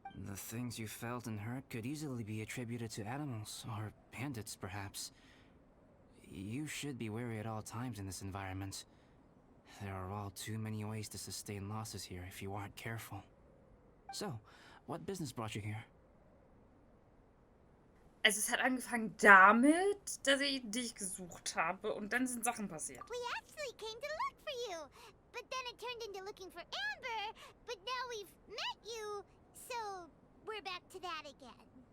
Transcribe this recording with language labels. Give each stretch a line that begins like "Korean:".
English: The things you felt and heard could easily be attributed to animals, or bandits, perhaps. You should be wary at all times in this environment. There are all too many ways to sustain losses here if you aren't careful. So, what business brought you here?
German: Also es hat angefangen damit, dass ich dich gesucht habe und dann sind Sachen passiert.
English: We actually came to look for you, but then it turned into looking for Amber, but now we've met you, so we're back to that again.